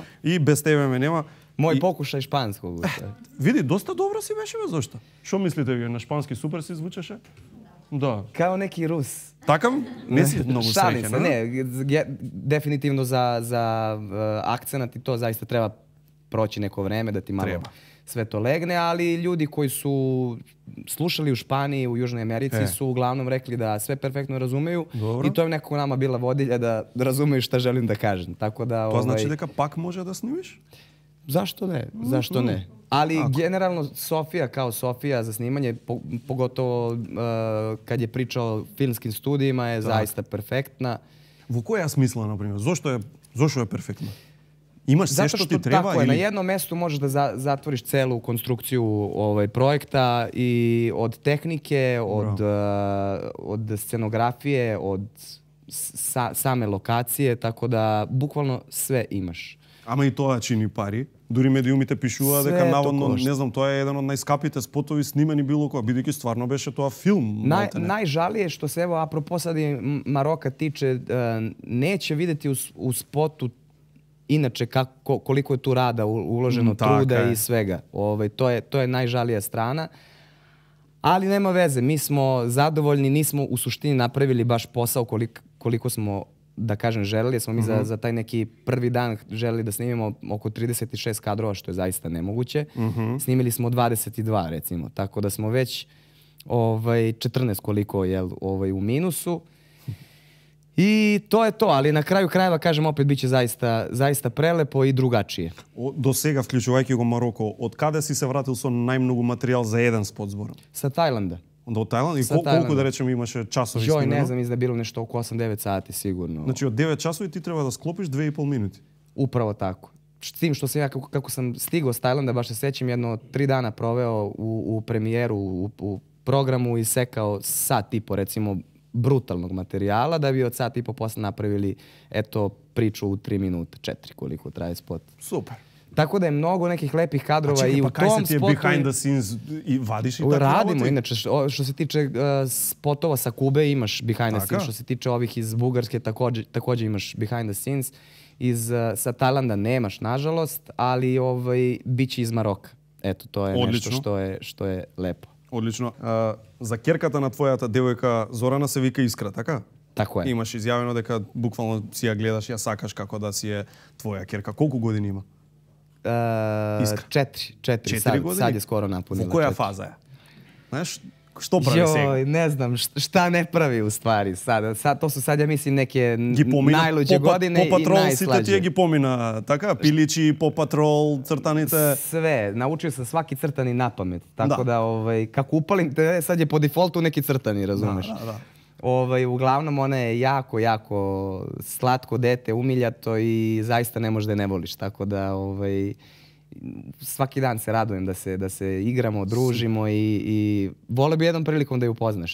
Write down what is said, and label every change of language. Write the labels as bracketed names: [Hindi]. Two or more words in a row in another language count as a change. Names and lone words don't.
[Macedonian] И без тебе ме нема. Мој покушај шпанско. Види, доста добро си беше, бе, зошто? Шо мислите вие, на шпански супер си звучеше? Да. [Serbian] Као неки рус. [Macedonian] Такам? Не си многу среќен, [Serbian] не? Дефинитивно за акценат и то заиста треба проći neko vreme da ti malo sve to legne, ali ljudi koji su slušali u Španiji, u Južnoj Americi su uglavnom rekli da sve perfektno razumeju i to je nekako nama bila vodilja da razumeju šta želim da kažem. Tako da to znači [Macedonian] дека пак може да снимиш? [Serbian] Zašto ne? Zašto ne? Ali generalno Sofija kao Sofija za snimanje, pogotovo kad je pričao o filmskim studijima, je zaista perfektna. [Macedonian] Во која смисла, например? Зошто е перфектна? Имаш се што ти треба? [Serbian] Tako je, na jednom mestu možeš da zatvoriš celu konstrukciju projekta i od tehnike, od scenografije, od same lokacije, tako da bukvalno sve imaš. [Macedonian] Ама и тоа чини пари. Дури медиумите пишува дека наводно, не знам, тоа е еден од најскапите спотови снимани било која, бидејќи стварно беше тоа филм. [Serbian] Najžalije što se, evo, apropo sad i Maroka tiče, neće videti u spotu inače koliko je tu rada uloženo, truda i svega. To je najžalija strana. Ali nema veze, mi smo zadovoljni, nismo u suštini napravili baš posao koliko smo, da kažem, želeli. Smo mi za taj neki prvi dan želeli da snimimo oko 36 kadrova, što je zaista nemoguće. Snimili smo 22, recimo. Tako da smo već 14 koliko je u minusu. I to je to, ali na kraju krajeva, kažem, opet biće zaista prelepo i drugačije. [Macedonian] До сега, вклучувајќи го Мароко, од каде си се вратил со најмногу материјал за еден спот зборам? [Serbian] Sa Tajlanda. Onda od Tajlanda? [Macedonian] И колико, да речем, имаше часови снимено? [Serbian] Ne znam, da je bilo nešto oko 8-9 sati sigurno. [Macedonian] Значи од 9 часови ти треба да склопиш 2,5 минути? [Serbian] Upravo tako. S tim što sam ja, kako sam stigao s Tajlanda, baš se sećam, jedno 3 dana proveo u premijeru, u programu i sekao sat i po, recimo, brutalnog materijala, da bi od sat i po posle napravili, eto, priču u 3 minuta, 4 koliko traje spot. Super. Tako da je mnogo nekih lepih kadrova i u tom spotu... [Croatian] A čekaj, pa kaj se ti je [English] behind the scenes [Croatian] i vadiš i tako? [Serbian] Radimo, inače, što se tiče spotova sa Kube imaš [English] behind the scenes, [Serbian] što se tiče ovih iz Bugarske također imaš [English] behind the scenes, [Serbian] sa Tajlanda nemaš, nažalost, ali bit će iz Maroka. Eto, to je nešto što je lepo. [Macedonian] Одлично. За керката на твојата девојка Зорана се вика Искра, така? Тако е. Имаш изјавено дека буквално си ја гледаш, ја сакаш како да си е твоја керка. Колку години има? 4 години. [Serbian] Sad je skoro napunila. [Macedonian] Во која фаза е? Знаеш, што прави сега? [Serbian] Ne znam, šta ne pravi u stvari sad. To su sad, ja mislim, neke najluđe godine i Patrol, najslađe. [Macedonian] сите тие ги помина, така? Пиличи, По Патрол, цртаните. [Serbian] Sve. Naučio sam svaki crtani na pamet. Tako da, kako upalim te, sad je po defaultu neki crtani, razumeš? Da. Uglavnom, ona je jako, jako slatko dete, umiljato i zaista ne možeš da je ne voliš. Tako da, svaki dan se radujem da se igramo, družimo i vole bi jednom prilikom da je upoznaš.